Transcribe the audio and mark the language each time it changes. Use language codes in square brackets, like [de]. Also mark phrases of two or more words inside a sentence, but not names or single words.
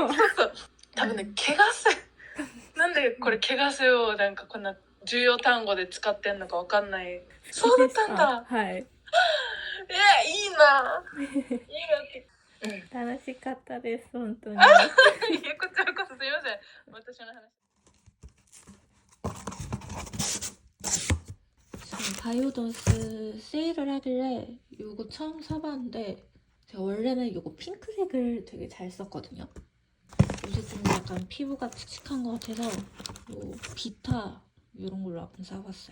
[ja] そう多分ね、毛がせ、なんでこれ毛がせをなんかこんな重要単語で使ってんのかわかんない。そうだったんだ。はい。いいな。いいなって。楽しかったです、本当に。こちらこそすいません。私の話。 [ko] 바이오던스 세일을 하길래 이거 처음 사봤는데 제가 원래는 이거 핑크색을 되게 잘 썼거든요. 요새 좀 약간 피부가 칙칙한 것 같아서 요 비타 이런 걸로 한번 사봤어요.